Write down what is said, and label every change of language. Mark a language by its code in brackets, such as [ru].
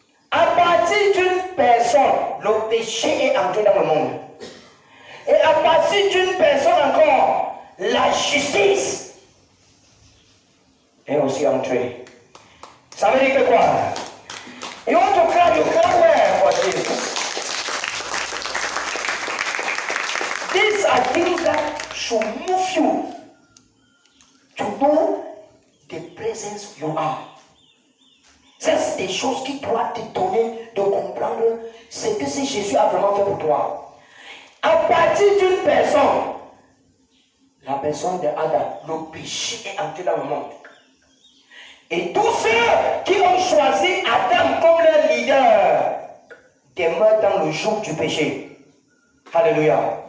[fr] À partir d'une personne, le péché est entré dans le monde. Et à partir d'une personne encore, la justice est aussi entrée. Ça veut dire que quoi? [en] You want to cry, you cry where for Jesus? These are things that should move you to know the presence you are. [fr] C'est des choses qui doivent te donner de comprendre ce que c'est Jésus a vraiment fait pour toi. À partir d'une personne, la personne de Adam, le péché est entré dans le monde. Et tous ceux qui ont choisi Adam comme leur leader demeurent dans le joug du péché. Alléluia.